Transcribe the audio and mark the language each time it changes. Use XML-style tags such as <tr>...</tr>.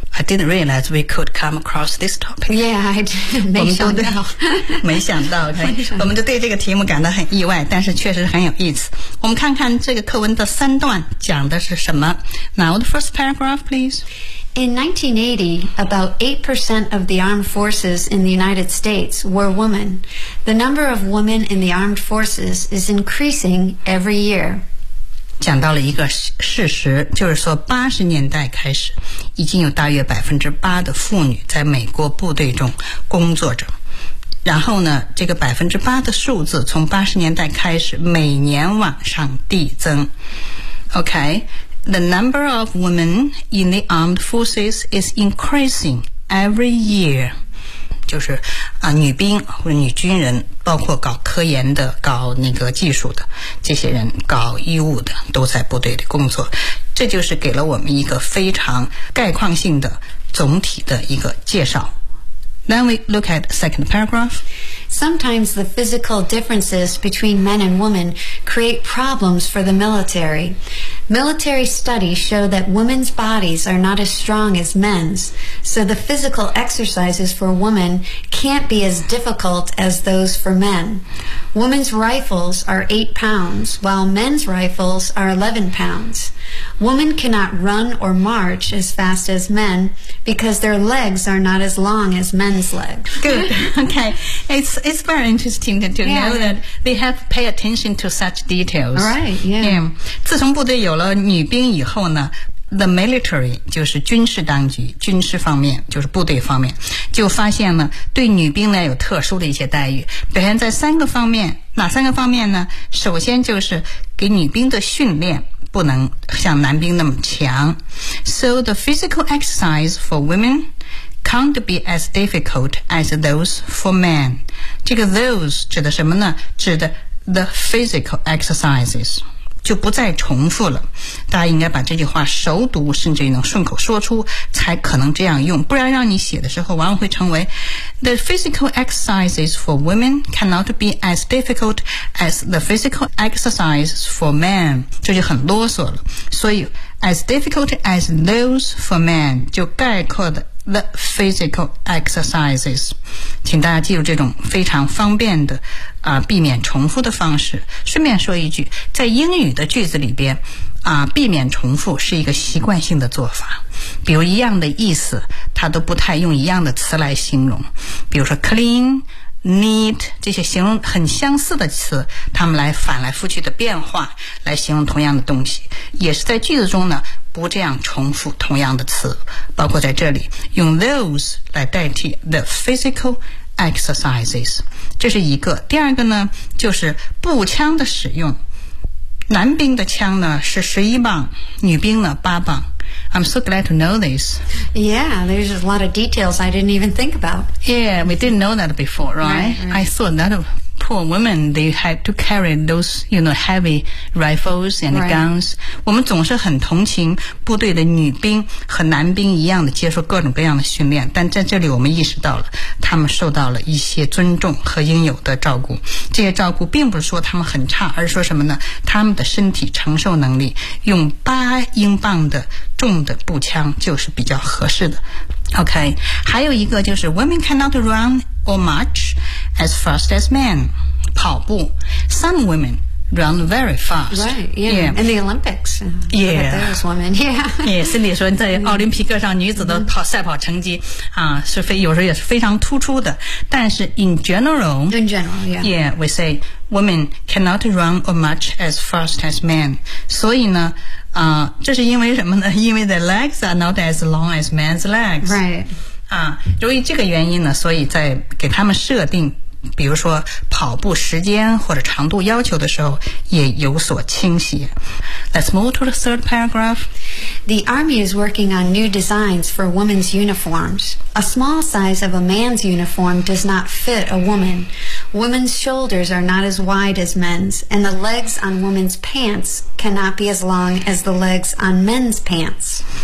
<en>I didn't realize we could come across this topic. Yeah, I did.</en> <zh>没想到，没想到。我们就对这个题目感到很意外，但是确实很有意思。我们看看这个课文的三段讲的是什么。</zh> <en>Now the first paragraph, please. In 1980, about 8% of the armed forces in the United States were women. The number of women in the armed forces is increasing every year.</en> <zh>讲到了一个事实，就是说80年代开始，已经有大约 8% 的妇女在美国部队中工作着。然后呢，这个 8% 的数字从80年代开始每年往上递增。</zh> <en>OK? The number of women in the armed forces is increasing every year.</en> <zh>就是、啊、女兵或者女军人，包括搞科研的、搞那个技术的，这些人搞医务的，都在部队里工作。这就是给了我们一个非常概况性的总体的一个介绍。</zh> <en>Then we look at the second paragraph. Sometimes the physical differences between men and women create problems for the military. Military studies show that women's bodies are not as strong as men's, so the physical exercises for women can't be as difficult as those for men. Women's rifles are 8 pounds, while men's rifles are 11 pounds. Women cannot run or march as fast as men because their legs are not as long as men's legs. Good. Okay. It's very interesting to know、yeah. that they have pay attention to such details. Right, yeah. yeah.</en> <zh>自从部队有了女兵以后呢</zh> <en>The military</en> <zh>就是军事当局，军事方面就是部队方面，就发现呢，对女兵呢有特殊的一些待遇，表现在三个方面，哪三个方面呢？首先就是给女兵的训练不能像男兵那么强。 So the physical exercise for women can't be as difficult as those for men. 这个 those 指的什么呢？指的</zh> <en>the physical exercises.</en> <zh>就不再重复了，大家应该把这句话熟读，甚至于能顺口说出，才可能这样用。不然让你写的时候，往往会成为</zh> <en>The physical exercises for women cannot be as difficult as the physical exercises for men.</en> <zh>这就很啰嗦了。所以</zh> <en>as difficult as those for men</en> <zh>就概括的</zh> <en>the physical exercises.</en> <zh>请大家记住这种非常方便的啊、避免重复的方式。顺便说一句，在英语的句子里边啊、避免重复是一个习惯性的做法。比如一样的意思它都不太用一样的词来形容。比如说 clean, neat, 这些形容很相似的词，它们来反来覆去的变化来形容同样的东西。也是在句子中呢不这样重复同样的词。包括在这里用 those 来代替</zh> <en>the physical exercises。</en> <zh>这是一个。第二个呢就是步枪的使用。男兵的枪呢是11磅，女兵呢8磅。</zh> <en>I'm so glad to know this. Yeah, there's a lot of details I didn't even think about. Yeah, we didn't know that before, right? Right, right. I thought that poor women, they had to carry those, you know, heavy rifles and guns. Right.</en> <zh>我们总是很同情部队的女兵和男兵一样的接受各种各样的训练，但在这里我们意识到了他们受到了一些尊重和应有的照顾。这些照顾并不是说他们很差，而是说什么呢？他们的身体承受能力用八英镑的重的步枪就是比较合适的。</zh> <en>OK,</en> <zh>还有一个就是</zh> <en>women cannot run or march as fast as men.</en> <zh>跑步</zh> <en>some women run very fast. Right, yeah. yeah. In the Olympics. Yeah. Those women, yeah.</en> <zh>Yeah, Cindy 说在奥林匹克上女子的跑赛跑成绩、mm-hmm. 啊是非有时候也是非常突出的。但是</zh> <en>in general, yeah, we say women cannot run or march as fast as men.</en> <zh>所以呢啊、这是因为什么呢？因为</zh> <en>the legs are not as long as men's legs. Right.</en> <zh>啊由于这个原因呢所以在给他们设定比如说跑步时间或者长度要求的时候也有所倾斜。</zh> <en>Let's move to the third paragraph. The Army is working on new designs for women's uniforms. A small size of a man's uniform does not fit a woman. Women's shoulders are not as wide as men's, and the legs on women's pants cannot be as long as the legs on men's pants.</en>